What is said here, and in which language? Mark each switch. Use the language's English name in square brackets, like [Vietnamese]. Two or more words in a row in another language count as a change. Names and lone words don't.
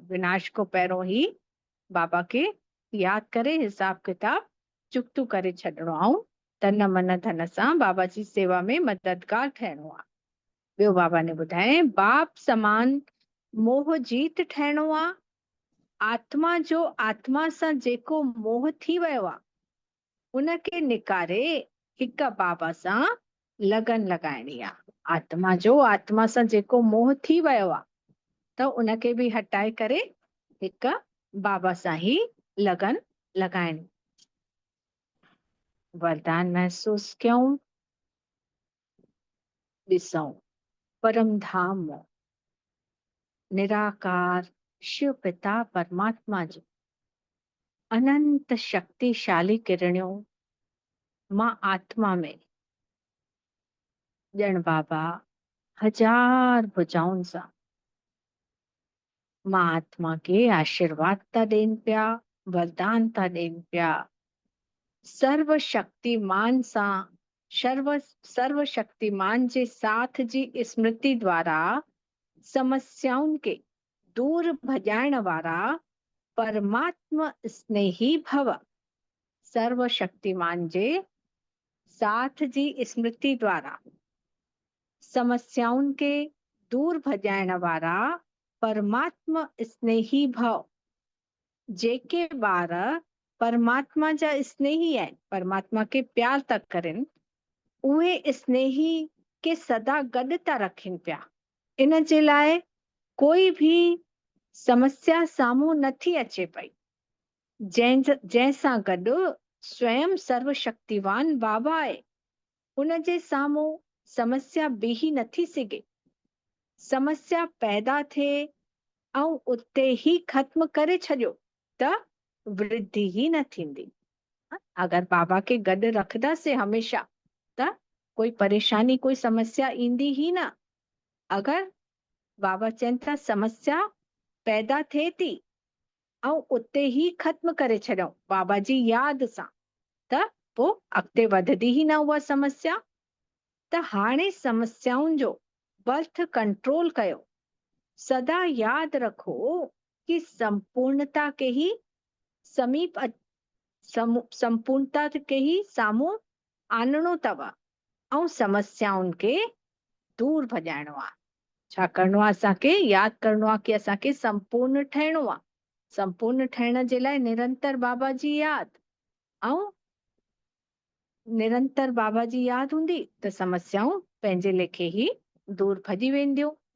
[Sindhi] विनाश खां पहिरों ही बाबा के यादि करे हिसाब किताब चुक्तू करे छॾिणो ऐं तन मन धन सां बाबा जी सेवा में मददगार ठहिणो आहे। ॿियो बाबा ने ॿुधाए बाप समान मोह जीत ठहिणो आहे। आत्मा जो आत्मा सां जेको मोह थी वियो आहे उनखे निकारे हिक बाबा सां लगन लॻाइणी आहे। आत्मा जो आत्मा सां जेको मोह थी वियो आहे त उनखे बि हटाए करे हिक बाबा सां ही लगन लॻाइणी। वरदान महसूस कयूं, ॾिसूं परम धाम निराकार शिव पिता परमात्मा जी अनंत शक्तिशाली किरणियों मां आत्मा में ॼण बाबा हजार भुजाउनि सां मां आत्मा के आशीर्वाद था ॾियनि पिया, वरदान था ॾियनि पिया। सर्वशक्तिमान सां सर्वशक्तिमान जे साथ जी स्मृति द्वारा समस्याउनि के दूर भॼाइण वारा परमात्मा स्नेही भव। सर्वशक्तिमान जे साथ जी स्मृति द्वारा समस्याउनि के दूर भॼाइण वारा परमात्मा स्नेही भव। जेके ॿार परमात्मा जा स्नेही आहिनि, परमात्मा के प्यार था करनि, उहे स्नेही के सदा गॾु था रखनि पिया। इन जे लाइ कोई भी समस्या साम्हूं नथी अचे पई, जंहिंसां गॾु स्वयं सर्वशक्तिवान बाबा आहे। उन जे साम्हूं समस्या बीही नथी सघे। समस्या पैदा थिए ऐं उते ही ख़त्म करे छॾियो त वृद्धि ही न थींदी। अगर बाबा के गॾु रखंदासीं हमेशा त कोई परेशानी कोई समस्या ईंदी ही न। अगर बाबा चवनि था समस्या पैदा थिए थी ऐं उते ही ख़त्म करे छॾूं बाबा जी यादि सां त पोइ अॻिते वधंदी ही न उहा समस्या। त हाणे समस्याउनि जो [English] birth control [Sindhi] कयो। सदा यादि रखो कि संपूर्णता के ही समीप संपूर्णता के ही साम्हूं आणणो अथव ऐं समस्याउनि खे दूर भॼाइणो आहे। छा करिणो आहे? असांखे यादि करिणो आहे कि असांखे संपूर्ण ठहिणो आहे। संपूर्ण ठहिण जे लाइ निरंतर बाबा जी यादि, ऐं निरंतर बाबा जी यादि हूंदी त समस्याऊं पंहिंजे लेखे ही दूर भॼी वेंदियूं।